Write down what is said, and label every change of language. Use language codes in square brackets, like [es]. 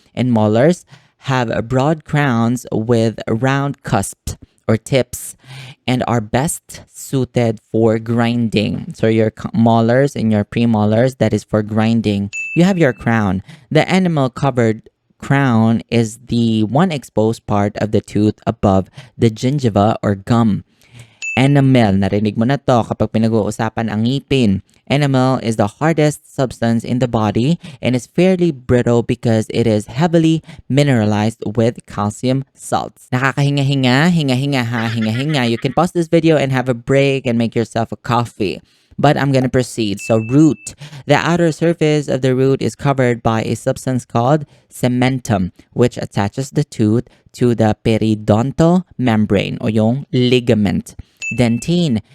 [en] And molars have broad crowns with round cusps or tips and are best suited for grinding. So your molars and your premolars, that is for grinding. You have your crown. The enamel-covered crown is the one exposed part of the tooth above the gingiva or gum. [tl] Enamel, narinig mo na to kapag pinag-uusapan ang ngipin. [en] Enamel is the hardest substance in the body and is fairly brittle because it is heavily mineralized with calcium salts. [tl] Nakakahinga-hinga, hinga-hinga ha, hinga-hinga. [en] You can pause this video and have a break and make yourself a coffee. But I'm gonna proceed. So root. The outer surface of the root is covered by a substance called cementum, which attaches the tooth to the periodontal membrane [tl] o yung ligament. [en] Dentine.